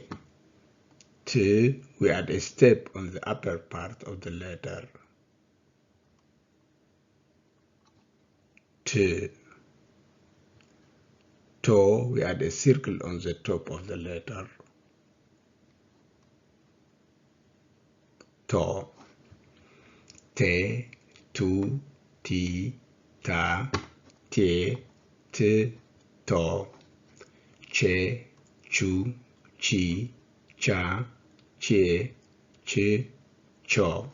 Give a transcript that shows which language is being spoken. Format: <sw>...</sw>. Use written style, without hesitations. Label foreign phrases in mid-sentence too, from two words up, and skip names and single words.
<en>T, we add a step on the upper part of the letter. T. To, we add a circle on the top of the letter. To.</en> <lus>Te, Tu, Ti, Ta, Te, T, To. Che, Chu, Chi, Cha, Che, Chi, Cho.</lus>